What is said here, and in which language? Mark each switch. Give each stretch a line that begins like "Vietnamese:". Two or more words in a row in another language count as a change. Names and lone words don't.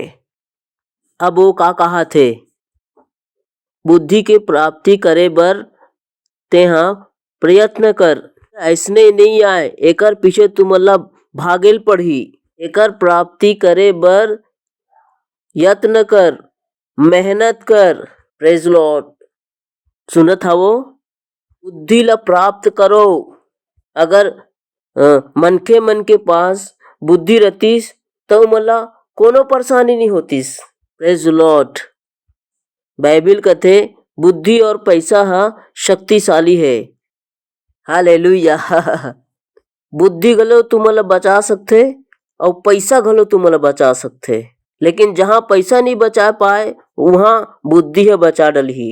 Chhattisgarhi: अब वो का कहा थे, बुद्धि के प्राप्ति करे बर तेहा प्रयत्न कर। ऐसने नहीं आए, एकर पीछे तुमला भागेल पड़ही। एकर प्राप्ति करे बर यत्न कर, मेहनत कर।
English: Praise Lord.
Chhattisgarhi: सुनत हवो, बुद्धि ला प्राप्त करो। अगर मनखे मन के पास बुद्धि रतीस तो मला कोनो परेशानी नहीं होतीस।
English: Praise Lord.
Chhattisgarhi: बाइबिल कहते बुद्धि और पैसा हा शक्तिशाली है। हालेलुया। बुद्धि घलो तुमला बचा सकथे और पैसा घलो तुमला बचा सकथे, लेकिन जहाँ पैसा नहीं बचा पाए वहाँ बुद्धि है बचा डलही।